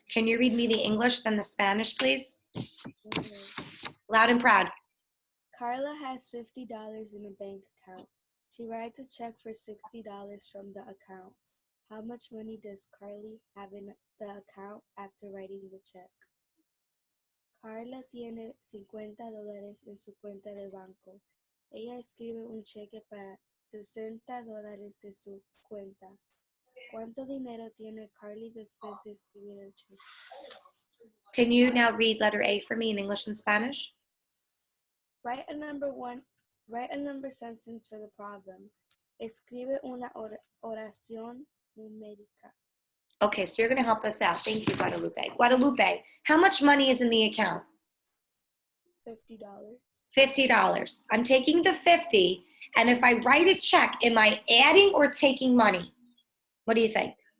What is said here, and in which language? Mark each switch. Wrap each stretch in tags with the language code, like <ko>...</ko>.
<en>Can you read me the English, then the Spanish, please? Okay. Loud and proud. Carla has $50 in a bank account. She writes a check for $60 from the account. How much money does Carly have in the account after writing the check?</en> <es>Carla tiene $50 en su cuenta de banco. Ella escribe un cheque para $60 de su cuenta. ¿Cuánto dinero tiene Carly después de escribir el cheque?</es> <en>Can you now read letter A for me in English and Spanish? Write a number sentence for the problem.</en> <es>Escribe una oración numérica.</es> <en>Okay, so you're going to help us out. Thank you, Guadalupe. Guadalupe, how much money is in the account? $50. $50. I'm taking the 50, and if I write a check, am I adding or taking money? What do you think?</en>